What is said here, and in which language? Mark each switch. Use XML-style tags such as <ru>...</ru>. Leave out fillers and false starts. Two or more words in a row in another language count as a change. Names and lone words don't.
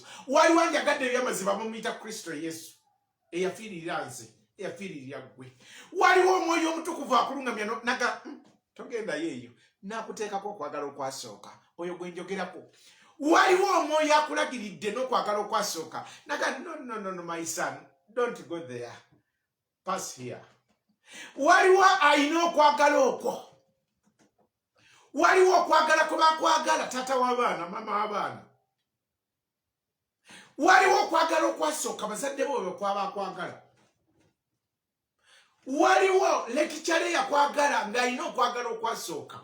<lg>Waliwo anjagadde eby'amazima bamuyita Kristo Yesu. Eyafiirira nze, eyafiirira ggwe. Waliwo Omwoyo Omutukuvu akulungamya naga togendayo eyo, n'akuteekako okwagala okwasooka. Oyo gwe njogerako. Waliwo Omwoyo akulagiridde n'okwagala okwasooka.</lg> <en>Naga no, my son, don't go there. Pass here.</en> <lg>Waliwo alina okwagala okwo. Waliwo okwagala kwe bakwagala taata w'abaana, mama w'abaana. Waliwo okwagala okwasooka bazadde bo bwe kwaba akwagala. Waliwo lekikyale yakwagala ng'alina okwagala okwasooka.</lg>